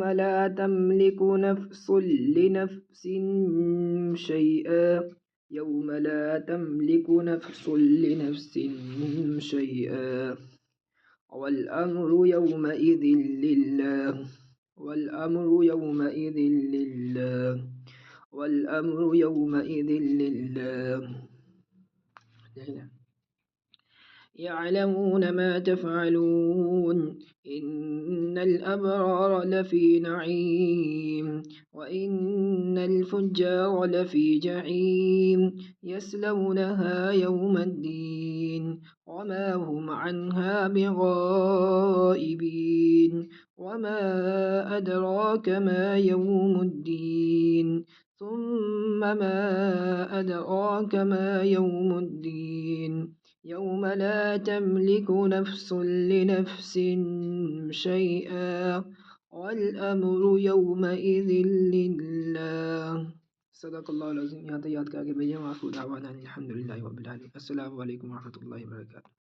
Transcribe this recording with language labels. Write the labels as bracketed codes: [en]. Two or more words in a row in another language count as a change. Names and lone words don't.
[ar] لا تملك نفس لنفس شيئا يوم لا تملك نفس لنفس شيئا والأمر يومئذ لله والأمر يومئذ لله والأمر يومئذ لله. يعلمون ما تفعلون إن الأبرار لفي نعيم وإن الفجار لفي جحيم يصلونها يوم الدين وما هم عنها بغائبين. وما أدراك ما يوم الدين ثم ما أدراك ما يوم الدين. يوم لا تملك نفس لنفس شيئا والأمر يومئذ لله. صدق الله العظيم. [hi] यहाँ तक याद करके भेजें। [ar] وآخر دعوانا أن الحمد لله رب العالمين السلام عليكم ورحمة الله وبركاته.